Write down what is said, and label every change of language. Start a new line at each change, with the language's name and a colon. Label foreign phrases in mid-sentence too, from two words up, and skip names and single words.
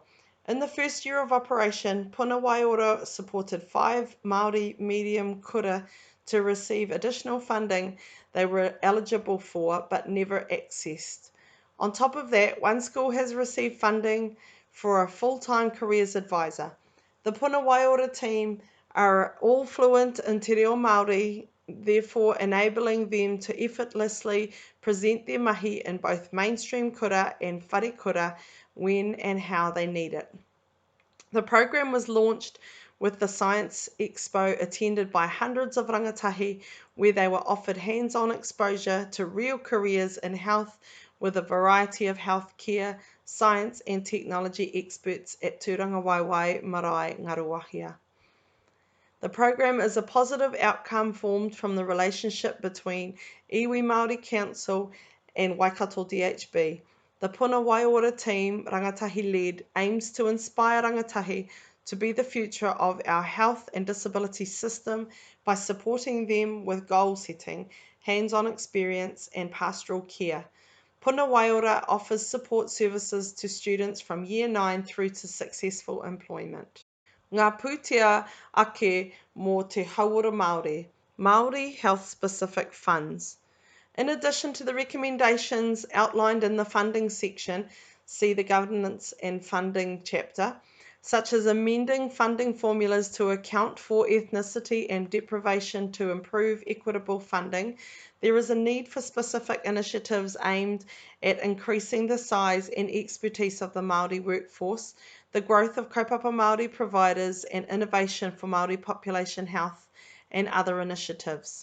English: In the first year of operation,
Māori: Puna Waiora
English: supported 5
Māori: Māori medium kura
English: to receive additional funding they were eligible for but never accessed. On top of that, one school has received funding for a full-time careers advisor. The Puna Waiora team are all fluent in
Māori: te reo Māori,
English: therefore enabling them to effortlessly present their mahi in both mainstream kura and
Māori: whare kura
English: when and how they need it. The program was launched with the Science Expo attended by hundreds of rangatahi, where they were offered hands-on exposure to real careers in health with a variety of healthcare, science and technology experts at
Māori: Tūranga Waiwai Marae Ngaruawahia.
English: The program is a positive outcome formed from the relationship between
Māori: Iwi Māori
English: Council and Waikato DHB. The Puna Waiora team,
Māori: rangatahi-led,
English: aims to inspire rangatahi to be the future of our health and disability system by supporting them with goal setting, hands-on experience and pastoral care. Puna Waiora offers support services to students from Year 9 through to successful employment.
Māori: Ngā pūtea ake mō te Hauora Māori,
English: Māori health-specific funds. In addition to the recommendations outlined in the funding section, see the governance and funding chapter, such as amending funding formulas to account for ethnicity and deprivation to improve equitable funding, there is a need for specific initiatives aimed at increasing the size and expertise of the Māori workforce, the growth of
Māori: kaupapa Māori
English: providers, and innovation for Māori population health and other initiatives.